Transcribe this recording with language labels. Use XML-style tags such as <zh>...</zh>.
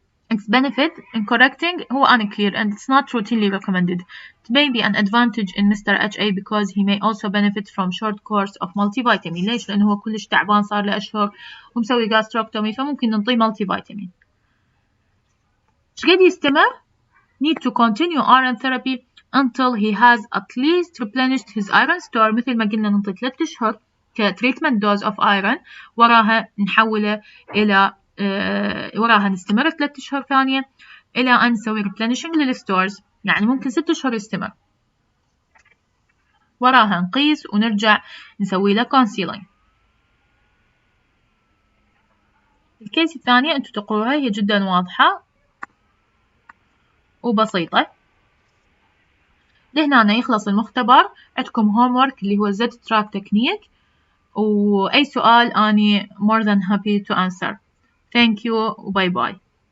<en>Its benefit in correcting هو unclear and it's not routinely recommended. It may be an advantage in Mr. H.A. because he may also benefit from short course of multivitamin.</en> <ar>ليش؟ لأنه هو كلش تعبان صار له أشهر ومسوي gastrectomy فممكن نعطيه multivitamin. شقد يستمر؟</ar> <en>Need to continue iron therapy until he has at least replenished his iron store.</en> <ar>مثل ما قلنا نعطي 3 أشهر كتريتمنت دوز</ar> <en>of iron،</en> <ar>وراها نحوله إلى وراها نستمر 3 أشهر ثانية إلى أن نسوي replenishing للستورز، يعني ممكن 6 أشهر يستمر. وراها نقيس ونرجع نسوي له كونسيلينج. الكيس الثانية أنتوا تقروها، هي جدا واضحة وبسيطة. لهنا يخلص المختبر. عندكم homework اللي هو</ar> <en>Z trap technique،</en> <ar>وأي سؤال أني</ar> <en>more than happy to answer. Thank you. Bye bye.</en>